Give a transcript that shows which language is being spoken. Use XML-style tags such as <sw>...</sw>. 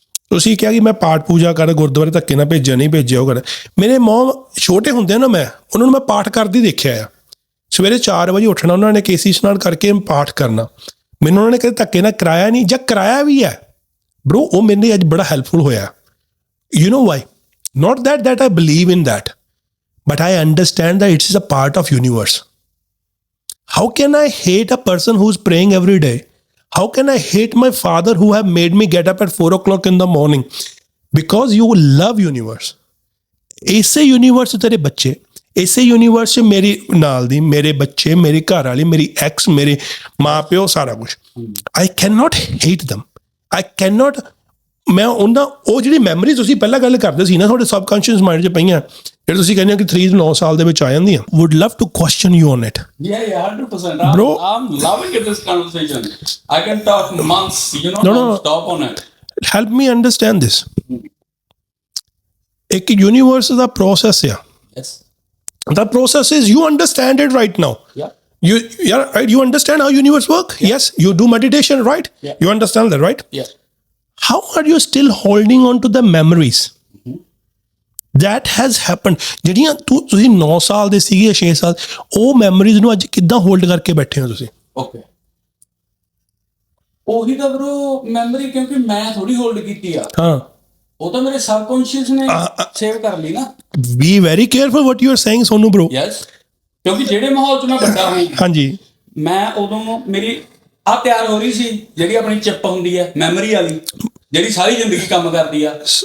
<pa>ਤੁਸੀਂ ਕਿਹਾ ਕਿ ਮੈਂ ਪਾਠ ਪੂਜਾ ਕਰ, ਗੁਰਦੁਆਰੇ ਧੱਕੇ ਨਾਲ ਭੇਜਿਆ, ਨਹੀਂ ਭੇਜਿਆ, ਉਹ ਕਰ। ਮੇਰੇ ਮੋਮ ਛੋਟੇ ਹੁੰਦੇ ਨਾ, ਮੈਂ ਉਹਨਾਂ ਨੂੰ ਮੈਂ ਪਾਠ ਕਰਦੇ ਦੇਖਿਆ ਆ। ਸਵੇਰੇ 4 ਵਜੇ ਉੱਠਣਾ, ਉਹਨਾਂ ਨੇ ਕੇਸੀ ਇਸ਼ਨਾਨ ਕਰਕੇ ਪਾਠ ਕਰਨਾ। ਮੈਨੂੰ ਉਹਨਾਂ ਨੇ ਕਦੇ ਧੱਕੇ ਨਾਲ ਕਰਾਇਆ ਨਹੀਂ, ਜਾਂ ਕਰਾਇਆ ਵੀ ਹੈ ਬ్రో, ਉਹ ਮੈਨੂੰ ਅੱਜ ਬੜਾ ਹੈਲਪਫੁਲ ਹੋਇਆ।</pa> <en>You know why? not that I believe in that, but I understand that it is a part of universe. How can I hate a person who's praying every day? How can I hate my father who have made me get up at 4 o'clock in the morning? Because you love universe.</en> <pa>ਇਸੇ universe ਤੇਰੇ ਬੱਚੇ, ਇਸੇ universe 'ਚ ਮੇਰੀ ਨਾਲ ਦੀ, ਮੇਰੇ ਬੱਚੇ, ਮੇਰੀ ਘਰ ਵਾਲੀ, ਮੇਰੀ ਐਕਸ, ਮੇਰੇ ਮਾਂ ਪਿਓ, ਸਾਰਾ ਕੁਛ।</pa> <en>I cannot hate them. I cannot,</en> <pa>ਮੈਂ ਉਹ ਜਿਹੜੀ ਮੈਮਰੀ ਤੁਸੀਂ ਪਹਿਲਾਂ ਗੱਲ ਕਰਦੇ ਸੀ ਨਾ, ਤੁਹਾਡੇ ਸਬਕੌਂਸ਼ੀਅਸ ਮਾਈਂਡ 'ਚ ਪਈਆਂ, ਜਿਹੜੇ ਤੁਸੀਂ ਕਹਿੰਦੇ ਹੋ ਕਿ 3 9 ਸਾਲ ਦੇ ਵਿੱਚ ਆ ਜਾਂਦੀਆਂ,</pa> <en>would love to question you on it. Yeah, 100%. Bro, I'm loving this conversation. I can talk months, No. stop on it. Help me understand this.</en> <pa>ਇੱਕ ਯੂਨੀਵਰਸ ਦਾ ਪ੍ਰੋਸੈਸ ਆ।</pa> <en>Yes. The process is, you understand it right now. Yeah. You understand how universe work? Yeah. Yes. You do meditation, right? Yeah. You understand that, right? Yeah. How are you still holding on to the memories that has happened?</en> <pa>ਜਿਹੜੀਆਂ ਤੁਸੀਂ 9 ਸਾਲ ਦੇ ਸੀਗੇ, 6 ਸਾਲ, ਉਹ memories ਨੂੰ ਅੱਜ ਕਿੱਦਾਂ ਹੋਲਡ ਕਰਕੇ ਬੈਠੇ ਹੋ ਤੁਸੀਂ? ਓਕੇ, ਉਹੀ ਤਾਂ ਬ్రో ਮੈਮਰੀ, ਕਿਉਂਕਿ ਮੈਂ ਥੋੜੀ ਹੋਲਡ ਕੀਤੀ ਆ। ਹਾਂ, ਉਹ ਤਾਂ ਮੇਰੇ ਸਬਕੌਂਸ਼ੀਅਸ ਨੇ ਸੇਵ ਕਰ ਲਈ ਨਾ।</pa> <en>Be very careful what you are saying, Sonu bro.</en> <pa>Yes, ਕਿਉਂਕਿ ਜਿਹੜੇ ਮਾਹੌਲ 'ਚ ਮੈਂ ਵੱਡਾ ਹੋਈ, ਹਾਂਜੀ, ਮੈਂ ਉਦੋਂ ਮੇਰੀ ਤਿਆਰ ਹੋ ਰਹੀ ਸੀ, ਜਿਹੜੀ ਆਪਣੀ ਚਿੱਪ ਹੁੰਦੀ ਹੈ ਮੈਮਰੀ ਵਾਲੀ, ਜਿਹੜੀ ਸਾਰੀ ਜ਼ਿੰਦਗੀ ਕੰਮ ਕਰਦੀ ਆ,</pa>